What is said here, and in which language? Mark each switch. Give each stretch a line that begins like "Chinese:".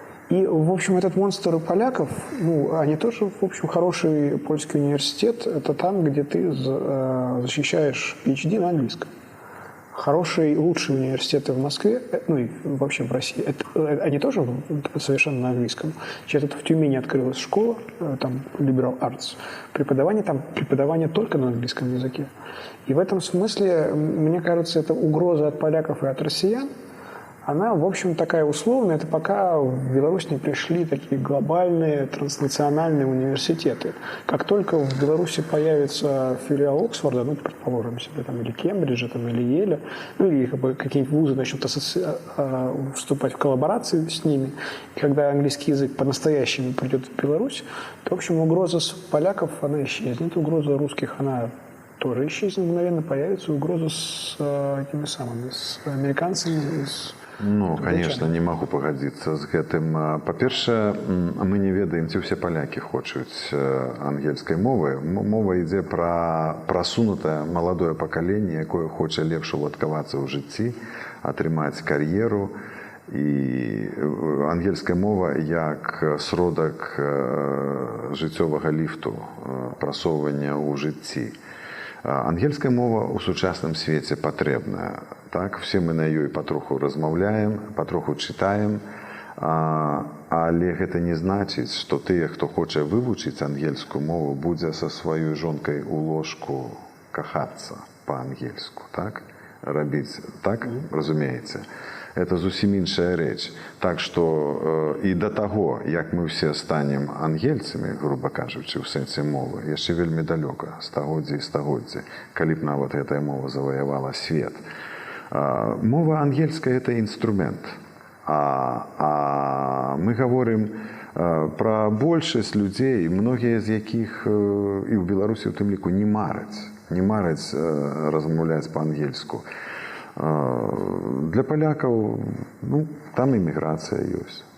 Russian: И, в общем, этот монстр поляков, ну, они тоже, в общем, хороший польский университет. Это там, где ты защищаешь PhD на английском. Хорошие, лучшие университеты в Москве, ну и вообще в России, они тоже совершенно на английском. Сейчас это в Тюмени открылась школа, там Liberal Arts, преподавание только на английском языке. И в этом смысле, мне кажется, это угроза от поляков и от россиян. Она, в общем, такая условная. Это пока в Беларусь не пришли такие глобальные транснациональные университеты. Как только в Беларуси появится филиал Оксфорда, ну, предположим себе, там, или Кембриджа, там, или Еля, ну, или какие-нибудь вузы начнут вступать в коллаборации с ними, и когда английский язык по-настоящему придет в Беларусь, то, в общем, угроза с поляков, она исчезнет, угроза русских, она тоже исчезнет, мгновенно появится угроза с этими самыми, с американцами, с Ну, конечно, не могу
Belarusian: пагадзіцца з гэтым. Па-першае, мы не ведаем, ці ўсе палякі хочуць ангельскай мовы. Мова ідзе пра прасунутае маладое пакаленне, якое хоча лепш уладкавацца ў жыцці, атрымаць кар'еру. І ангельская мова як сродак жыццёвага ліфту, прасоўвання ў жыцці. Ангельская мова ў сучасным свеце патрэбная. Так? Все мы на ёй патроху размаўляем, патроху чытаем, але гэта не значыць, што тыя, хто хоча вывучыць ангельскую мову, будзе са сваёй жонкай у ложку кахацца па-ангельску. Так? Рабіць так, разумееце? Это зусім іншая рэч. Так што і да таго, як мы ўсе станем ангельцамі, груба кажучы, ў сэнсе мовы, яшчэ вельмі далёка, стагоддзі і стагоддзі, калі б нават гэтая мова заваявала свет. Мова ангельская – это інструмент. А мы гаворым пра большасць людзей, многія з якіх і ў Беларусі ў тым ліку не мараць размаўляць па-ангельску. Для палякаў, ну, там эміграцыя ёсць.